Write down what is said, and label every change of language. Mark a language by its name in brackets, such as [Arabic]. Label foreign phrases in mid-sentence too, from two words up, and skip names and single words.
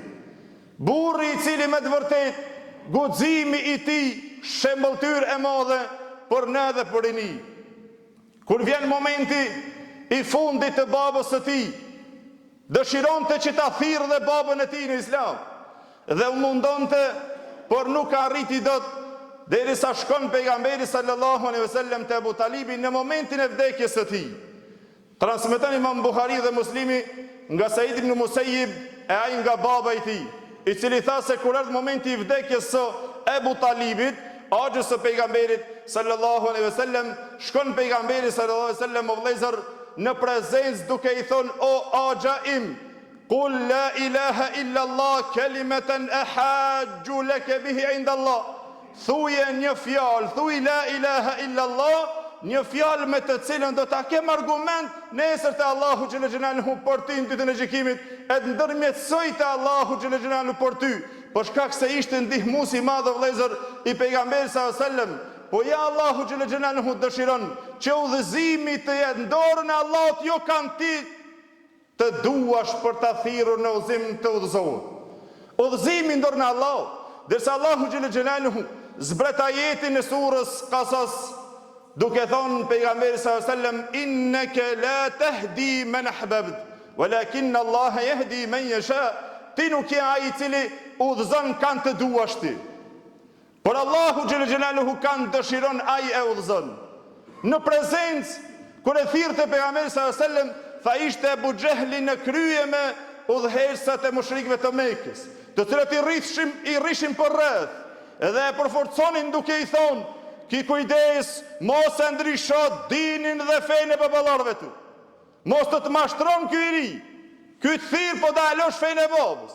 [Albanian] Burri I cili me të vërtet guximi I tij shembulltyr e madhe për ne dhe për rini. Kur vjen momenti I fundit të babës së tij, dëshironte që ta thirrë dhe babën e tij në Islam, dhe u mundonte, por nuk arriti dot, derisa shkon pejgamberi [Arabic] صلى الله عليه وسلم [Albanian] te Abu Talibi në momentin e vdekjes së tij. Transmeton Imam Buhari dhe Muslimi nga Said ibn Musayyib, e ai nga baba I tij, I cili tha se kur erdhi momenti I vdekjes së Abu Talibit, axhës së pejgamberit [Arabic] صلى الله عليه وسلم, [Albanian] shkon pejgamberi [Arabic] صلى الله عليه وسلم [Albanian] o vëllezër në prezencë duke I thonë: o axha im, [Arabic] قل لا إله إلا الله كلمة أحاج لك بها عند الله. [Albanian] Thuje një fjalë, thuj [Arabic] لا إله إلا الله, [Albanian] një fjalë me të cilën do ta kem argument nesër te Allahu [Arabic] جل جلاله [Albanian] për ty në ditën e gjykimit, e të ndërmjetësoj te Allahu [Arabic] جل جلاله [Albanian] për ty, për shkak se ishte ndihmues I madh vëllezër I pejgamberit [Arabic] صلى الله عليه وسلم. [Albanian] Po ja Allahu [Arabic] جل جلاله [Albanian] dëshiron që udhëzimi të jetë në dorën e Allahut, jo kanë ti të duash për ta thirrur në udhëzim të udhëzohet. Udhëzimi në dorën e Allahut, derisa Allahu [Arabic] جل جلاله [Albanian] zbret ajetin e surës Qasas, duke thonë pejgamberi [Arabic] صلى الله عليه وسلم: إنك لا تهدي من أحببت ولكن الله يهدي من يشاء. [Albanian] Ti nuk je ai I cili udhëzon kanë të duash ti, por Allahu [Arabic] جل جلاله [Albanian] kanë dëshiron ai e udhëzon. Në prezencë kur e thirrte pejgamberi [Arabic] صلى الله عليه وسلم, [Albanian] tha ishte Abu Jehli në krye me udhëheqësat e mushrikëve të Mekës, të cilët I rrishin për rreth, edhe e përforconin duke I thonë: ki kujdes, mos e ndrysho dinin dhe fenë e baballarëve tu, mos të mashtron ky I ri, ky të thirr po dalosh fenë e babës.